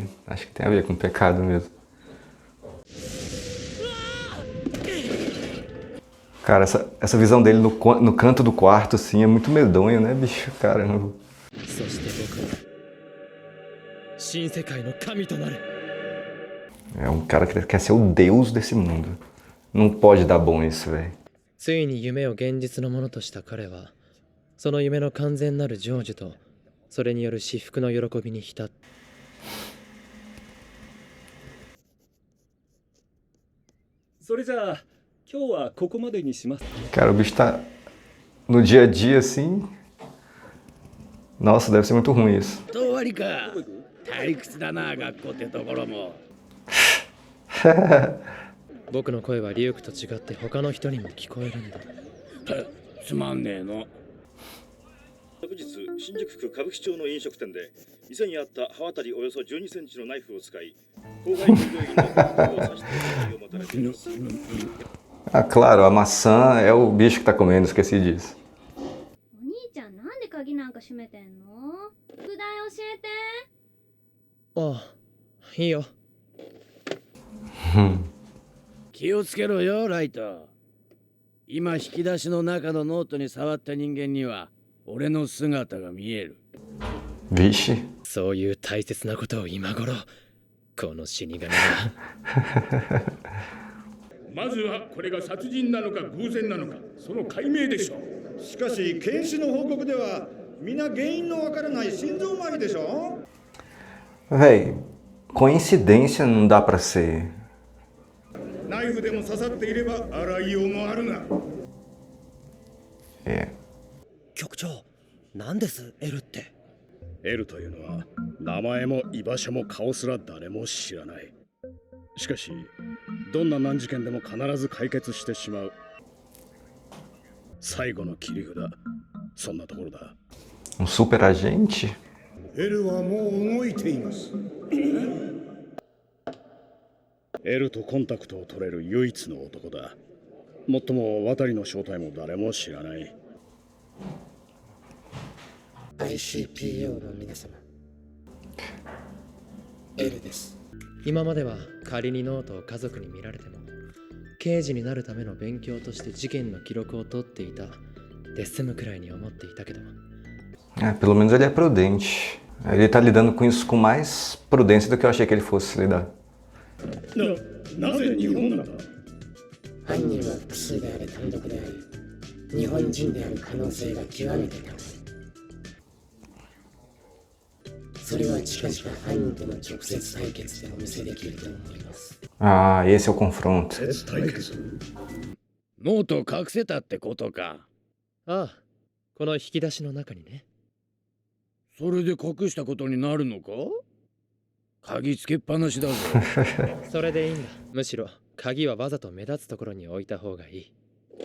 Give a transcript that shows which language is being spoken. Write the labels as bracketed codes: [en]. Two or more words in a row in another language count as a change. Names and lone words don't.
[pt] Acho que tem a ver com pecado mesmo. Cara, essa visão dele no canto do quarto, assim, é muito medonho, né, bicho? Caramba. É um cara que quer ser o deus desse mundo. Não pode dar bom isso, velho. [ja] ついに夢を現実のものとした彼は、その夢の完全なる成就と、それによる至福の喜びに浸った。それじゃあ、今日はここまでにします。 [pt] Cara, o bicho tá no dia a dia, assim. Nossa, deve ser muito ruim isso. [ja] と終わりか。退屈だな、学校ってところも。僕の声はリュウクと違って他の人にも聞こえるんだ。つまんねえの。昨日、新宿区歌舞伎町の飲食店で店にあった刃渡りおよそ12センチのナイフを使い、郊外従業員の顔を刺して疑いを持たれています。 [pt] Ah, claro, a maçã é o bicho que tá comendo, esqueci disso. [ja] お兄ちゃんなんで鍵なんか閉めてんの？副題教えて。ああ、いいよ。気をつけろよ、ライト。今引き出しの中のノートに触った人間には俺の姿が見える。 [pt] Vixe. [ja] そういう大切なことを今頃、この死神が。まずはこれが殺人なのか偶然なのかその解明でしょう。しかし検視の報告では皆原因のわからない心臓麻痺でしょ。 [pt] Véi, coincidência não dá pra ser. [ja] ナイフでも刺さっていれば洗いようもあるが。 [pt] É. [ja] 局長、何ですエルって。エルというのは名前も居場所も顔すら誰も知らない。しかしどんな難事件でも必ず解決してしまう最後の切り札、そんなところだ。 [pt] Um super agente? [ja] エルはもう動いています。エルとコンタクトを取れる唯一の男だ。もっとも渡りの正体も誰も知らない。 ICPO の皆様、エルです。今までは仮にノートを家族に見られても、刑事になるための勉強として事件の記録を取っていたで済むくらいに思っていたけど。 [pt] É, pelo menos ele é prudente. Ele tá lidando com isso com mais prudência do que eu achei que ele fosse lidar. [ja] なぜ日本なんだ。犯人は複数であれ単独であり、日本人である可能性が極めて高い。それは近々犯人との直接対決でお見せできると思います。 [pt] Ah, esse é o confronto. [ja] 対決。ノートを隠せたってことか。ああ、この引き出しの中にね。それで隠したことになるのか。鍵つけっぱなしだぞ。それでいいんだ。むしろ鍵はわざと目立つところに置いた方がいい。